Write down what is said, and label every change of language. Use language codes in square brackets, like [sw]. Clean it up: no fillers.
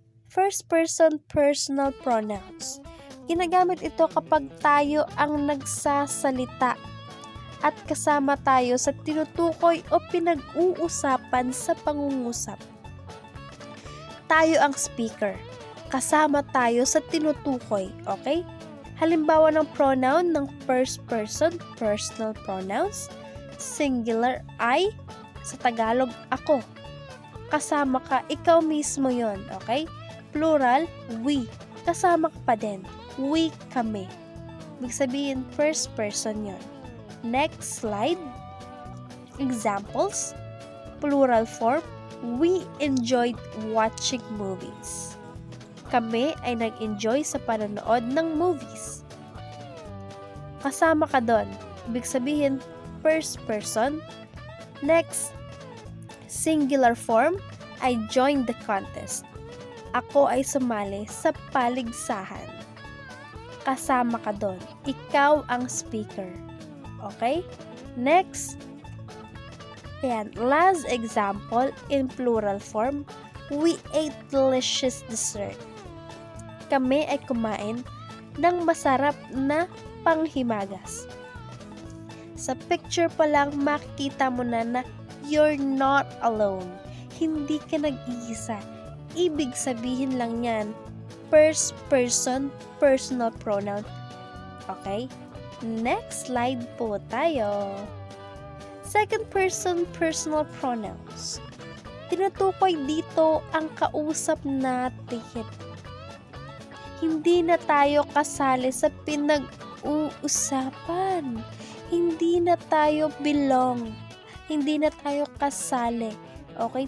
[en] First person personal pronouns. [tl] Ginagamit ito kapag tayo ang nagsasalita at kasama tayo sa tinutukoy o pinag-uusapan sa pangungusap. Tayo ang speaker. Kasama tayo sa tinutukoy. Okay? [en] Halimbawa ng pronoun ng first person, personal pronouns. Singular, I. [tl] Sa Tagalog, ako. Kasama ka, ikaw mismo yon. Okay? [en] Plural, we. [tl] Kasama ka pa din. [en] We, [tl] kami. Ibig sabihin, first person yon. [en] Next slide. Examples. Plural form, we enjoyed watching movies. [tl] Kami ay nag-enjoy sa panonood ng movies. Kasama ka doon. Ibig sabihin, first person. [en] Next, singular form, I joined the contest. [tl] Ako ay sumali sa paligsahan. Kasama ka doon. Ikaw ang speaker. Okay? [en] Next, [tl] ayan, [en] last example in plural form, we ate delicious dessert. [tl] Kami ay kumain ng masarap na panghimagas. Sa picture pa lang, makikita mo na [en] you're not alone. [tl] Hindi ka nag-iisa. Ibig sabihin lang yan, [en] first person, personal pronoun. [tl] Okay? [en] Next slide [tl] po tayo. [en] Second person, personal pronouns. [tl] Tinutukoy dito ang kausap natin. Hindi na tayo kasali sa pinag-uusapan. Hindi na tayo belong. Hindi na tayo kasali. Okay?